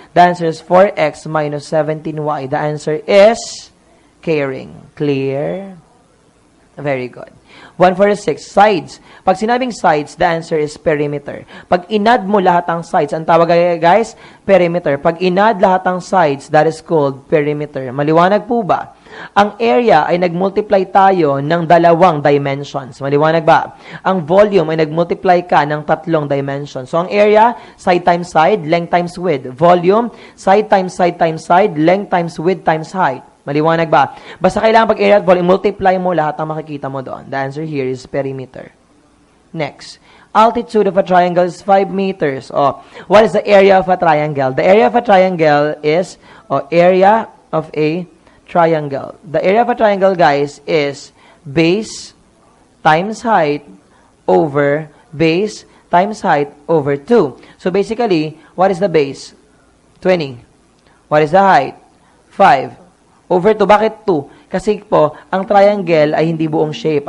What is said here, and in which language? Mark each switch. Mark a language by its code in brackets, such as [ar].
[en] The answer is 4x minus 17y. The answer is caring. Clear? Very good. 146, sides. [tl] Pag sinabing [en] sides, the answer is perimeter. [tl] Pag inad mo lahat ng sides, ang tawag guys, perimeter. Pag inad lahat ng [en] sides, that is called perimeter. [tl] Maliwanag po ba? Ang area ay nagmultiply tayo ng 2 dimensions. Maliwanag ba? Ang volume ay nagmultiply ka ng 3 dimensions. [en] So, ang area, side times side, length times width. Volume, side times side times side, length times width times height. Maliwanag ba? [tl] Basta kailangan pag area at volume, multiply mo lahat ng makikita mo doon. [en] The answer here is perimeter. Next. Altitude of a triangle is 5 meters. Oh, what is the area of a triangle? The area of a triangle is, area of a triangle. The area of a triangle, guys, is base times height over base times height over 2. So, basically, what is the base? 20. What is the height? 5. Over 2. [tl] Bakit 2? Kasi po, ang triangle ay hindi buong shape.